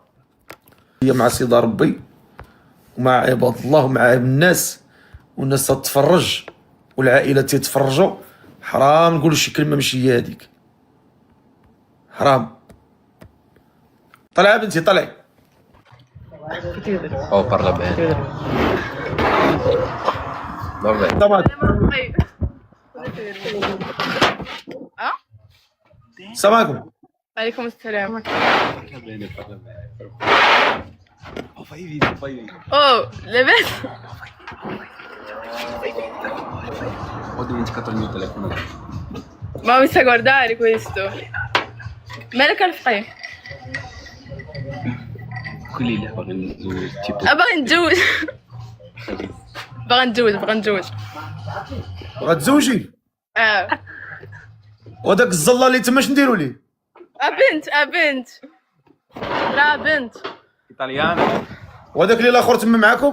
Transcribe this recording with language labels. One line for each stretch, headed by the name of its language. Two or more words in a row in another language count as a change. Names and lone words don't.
Arabic: هي مع سيدة ربي ومع عباد الله ومع الناس، والناس تتفرج والعائله تيتفرجوا. حرام نقول شي كلمه ماشي هي هذيك، حرام. طلعي بنتي طلعي.
Italian: او parla bene. Vabbè.
Arabic: طبعا. السلام عليكم. عليكم السلام. Oh, لاباس.
Italian: Ho dimenticato il mio telefono. Ma mi sa guardare questo.
Arabic: مالك الفقيه؟
Italian: Quelli là tipo.
Arabic: باغي نتزوج. باغي نتزوج. غتزوجي؟ وداك الزله اللي تما اش نديرو ليه؟ بنت راه بنت. Italiano. وداك اللي الاخر تما معاكم؟